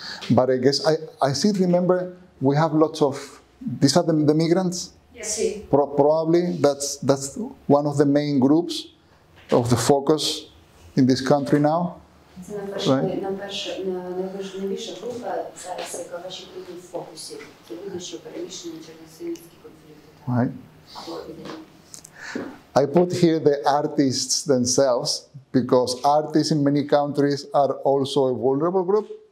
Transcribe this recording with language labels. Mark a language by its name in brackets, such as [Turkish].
[English] But I guess I still remember we have lots of these are the migrants? Yes. Probably that's one of the main groups of the focus in this country now. [Ukrainian] Це найважливіша група зараз, яка ваші люди в фокусі. Це люди, що переміщені через насильницькі конфлікти. [English] Right. [Ukrainian] Або епідемії. [English] I put here the artists themselves because artists in many countries are also a vulnerable group.